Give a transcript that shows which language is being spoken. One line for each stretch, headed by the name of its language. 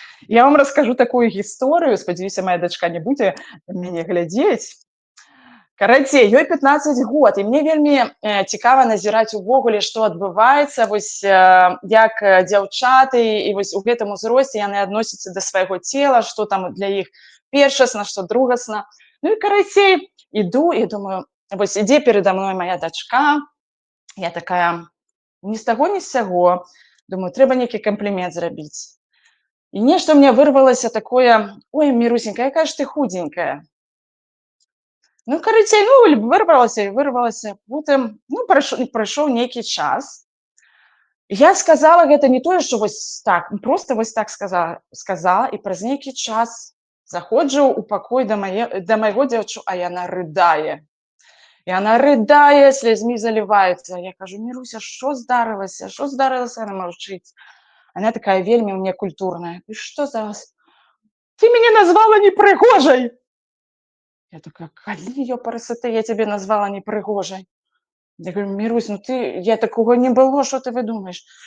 Belarusian: Я вам раскажу такую гісторыю, спадзяюся, моя дачка не будзе мяне глядзець. Карацей, ёй 15 год, і мне вельмі цікава назіраць увогуле, што адбываецца, вось як дзяўчаты, і вось у гэтым узросце яны адносяцца да свайго цела, што там для іх першасна, што другасна. Ну і карацей, іду і думаю, вось ідзе перада мной моя дачка, я такая, ні з таго, ні з сяго, думаю, трэба нейкі комплімент зрабіць. І нешта мне вырвалася такое, ой, Мірусенька, якая ж ты худенькая. Ну, карацей, ну, вырвалася. Потым, ну, прайшоў нейкі час. Я сказала гэта не тое, што вось так, проста вось так сказала, і праз нейкі час заходжу ў пакой да майго дзяўчу, а яна рыдае. Яна рыдае, слязьмі заліваецца. Я кажу, Міруся, што здарылася? Што здарылася? Яна маўчыць. Она такая вельмі мне культурная. І што зараз? Ты мяне назвала непрыгожай. Я такая, калі, ёпарасоты, я тебе назвала непрыгожай?
Russian: Я говорю, Мирусь, ну я такого не было, что ты выдумаешь?